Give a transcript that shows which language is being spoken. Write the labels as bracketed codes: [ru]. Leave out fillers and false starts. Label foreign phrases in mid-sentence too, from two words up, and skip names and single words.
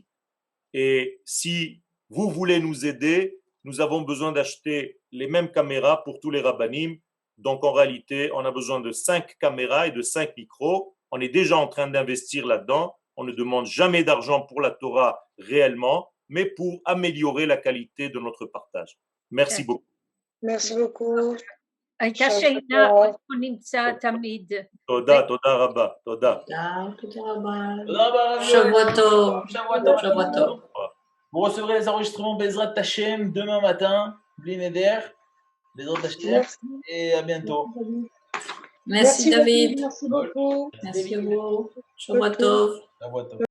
[fr] Et si vous voulez nous aider, nous avons besoin d'acheter les mêmes caméras pour tous les rabbanim. Donc en réalité, on a besoin de 5 caméras et de 5 micros. On est déjà en train d'investir là-dedans. On ne demande jamais d'argent pour la Torah réellement, mais pour améliorer la qualité de notre partage. Merci beaucoup. Merci beaucoup. [he] הייתה שאלה, איפה נמצא תמיד? תודה, תודה רבה, תודה. תודה רבה. תודה רבה. שבוע טוב. שבוע טוב. שבוע טוב. [fr] Vous recevrez les enregistrements [he] בעזרת השם [fr] demain matin, [he] בלי נדר, בעזרת השם, [fr] et à bientôt. Merci David. Merci beaucoup. Merci à vous. [he] שבת טוב. שבת טוב.